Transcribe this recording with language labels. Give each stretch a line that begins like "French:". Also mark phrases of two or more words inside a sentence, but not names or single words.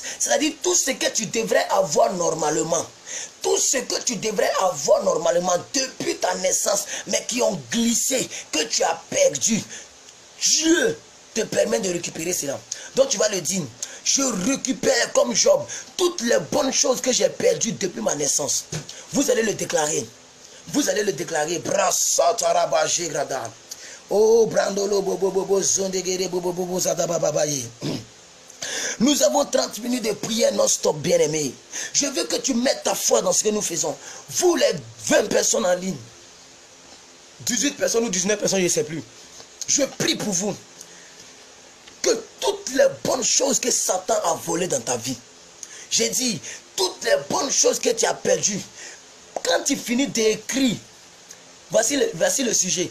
French: C'est-à-dire tout ce que tu devrais avoir normalement. Tout ce que tu devrais avoir normalement depuis ta naissance, mais qui ont glissé, que tu as perdu. Dieu te permet de récupérer cela. Donc tu vas le dire, je récupère comme Job toutes les bonnes choses que j'ai perdues depuis ma naissance. Vous allez le déclarer. Vous allez le déclarer. Oh, brandolo bobo bobo zondegere bobo bobo zadababaye. Nous avons 30 minutes de prière non-stop, bien-aimé. Je veux que tu mettes ta foi dans ce que nous faisons. Vous, les 20 personnes en ligne, 18 personnes ou 19 personnes, je ne sais plus. Je prie pour vous que toutes les bonnes choses que Satan a volées dans ta vie, j'ai dit, toutes les bonnes choses que tu as perdues, quand tu finis d'écrire, voici le sujet.